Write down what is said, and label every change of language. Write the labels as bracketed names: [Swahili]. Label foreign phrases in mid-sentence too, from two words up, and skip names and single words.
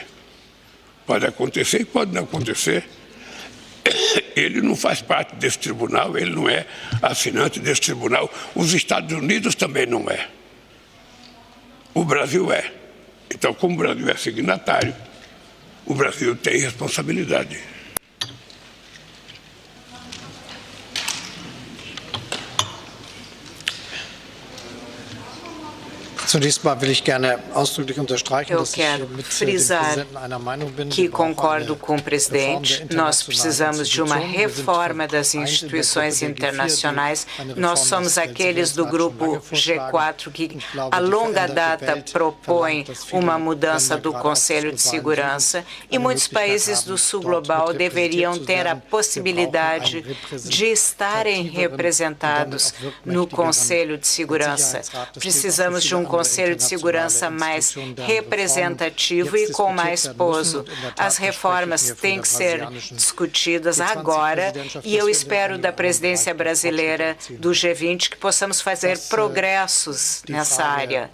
[Portuguese] Pode acontecer e pode não acontecer. Ele não faz parte desse tribunal, ele não é assinante desse tribunal. Os Estados Unidos também não é. O Brasil é. Então, como o Brasil é signatário, o Brasil tem responsabilidade. [German] Zunächst mal will ich gerne ausdrücklich unterstreichen, [Portuguese] Eu [German] dass ich [Portuguese] quero [German] mit dem [Portuguese] frisar [German] Präsidenten einer Meinung bin. [Portuguese] que [German] Wir brauchen [Portuguese] concordo [German] eine [Portuguese] com o presidente. [German] Reform der [Portuguese] Nós [German] internationalen [Portuguese] precisamos de uma [German] Institutionen. Wir sind [Portuguese] reforma das [German] vereint in der [Portuguese] instituições [German] Gruppe der G4, die [Portuguese] internacionais. [German] eine [Portuguese] Nós [German] Reform [Portuguese] somos [German] des [Portuguese] aqueles do [German] Weltsicherheitsrats [Portuguese] grupo [German] schon lange vorschlagen. [Portuguese] G4 que, [German] Ich glaube, [Portuguese] a [German] die [Portuguese] longa [German] veränderte [Portuguese] data, [German] Welt [Portuguese] propõem [German] verlangt, dass viele [Portuguese] uma mudança [German] Länder, [Portuguese] do [German] gerade [Portuguese] Conselho [German] auch [Portuguese] de [German] des globalen [Portuguese] Segurança [German] Südens, [Portuguese] e [German] eine [Portuguese] muitos [German] Möglichkeit [Portuguese] países [German] haben, [Portuguese] do Sul [German] dort [Portuguese] global [German] mit [Portuguese] deveriam [German] repräsentiert zu [Portuguese] ter a [German] werden. [Portuguese] possibilidade [German] Wir brauchen [Portuguese] de estarem representados no Conselho de Segurança. Precisamos de um Conselho de Segurança mais representativo e com mais peso. As reformas têm que ser discutidas agora e eu espero da presidência brasileira do G20 que possamos fazer progressos nessa área.